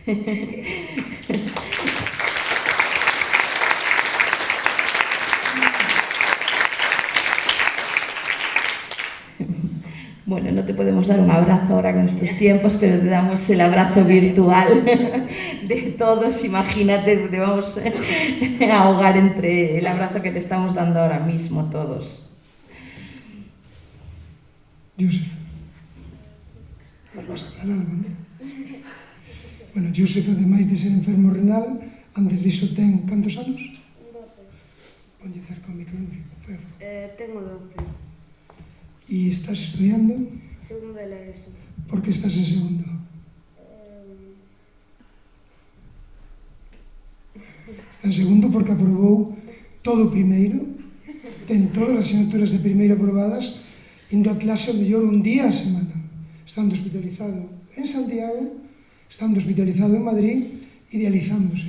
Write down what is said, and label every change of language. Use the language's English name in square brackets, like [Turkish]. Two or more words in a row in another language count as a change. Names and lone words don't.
[Spanish] Bueno, no te podemos dar un abrazo ahora con estos tiempos, pero te damos el abrazo virtual de todos. Imagínate, te vamos a ahogar entre el abrazo que te estamos dando ahora mismo todos. Yusef, nos vas a hablar algo, ¿no? [Galician] Bueno, Yusef, ademais de ser enfermo renal, antes diso ten cantos anos? 12. Ponlle cerca o micro, por favor. [Spanish] Tengo 12. [Galician] E estás estudiando? [Spanish] Segundo de la ESO. [Galician] Por que estás en segundo? Está en segundo porque aprobou todo o primeiro, ten todas as asignaturas de primeiro aprobadas, indo a clase ao mellor un día a semana, estando hospitalizado en Santiago, estando hospitalizado en Madrid, idealizándose.